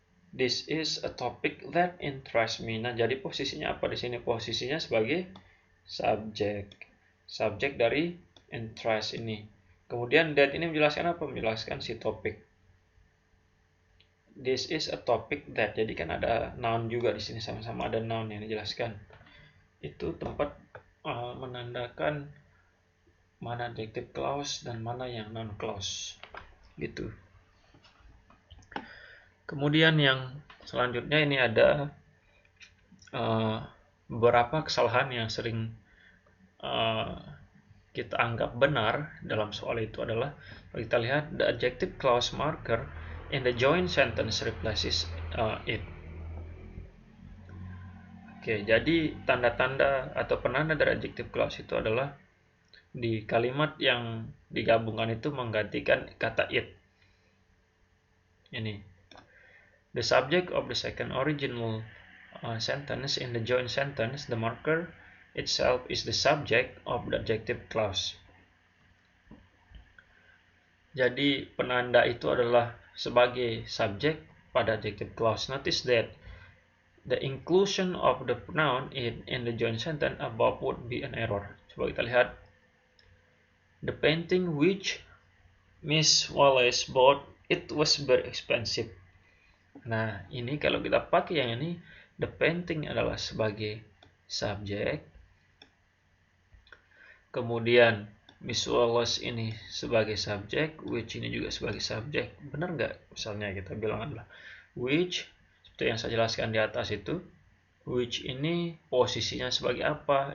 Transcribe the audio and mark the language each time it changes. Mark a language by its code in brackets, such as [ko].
[en] This is a topic that interests me. [id] Nah, jadi posisinya apa di sini? Posisinya sebagai subjek. Subjek dari interest ini. Kemudian that ini menjelaskan apa? Menjelaskan si topik. [en] This is a topic that. [id] Jadi kan ada noun juga di sini, sama-sama ada noun yang dijelaskan. Itu tempat menandakan mana adjective clause dan mana yang noun clause. Gitu. Kemudian yang selanjutnya ini ada beberapa kesalahan yang sering kita anggap benar dalam soal itu adalah, kita lihat [en] the adjective clause marker in the joint sentence replaces it. [id] Oke, jadi tanda-tanda atau penanda dari adjective clause itu adalah di kalimat yang digabungkan itu menggantikan kata it. Ini. [en] The subject of the second original sentence in the joint sentence, the marker itself is the subject of the adjective clause. [id] Jadi penanda itu adalah sebagai subjek pada adjective clause. [en] Notice that the inclusion of the pronoun in the joint sentence above would be an error. [id] Coba kita lihat. [en] The painting which Miss Wallace bought, it was very expensive. [id] Nah, ini kalau kita pakai yang ini, the painting adalah sebagai subjek. Kemudian Miss Wallace ini sebagai subjek, which ini juga sebagai subjek. Benar nggak? Misalnya kita bilang adalah which, seperti yang saya jelaskan di atas itu, which ini posisinya sebagai apa?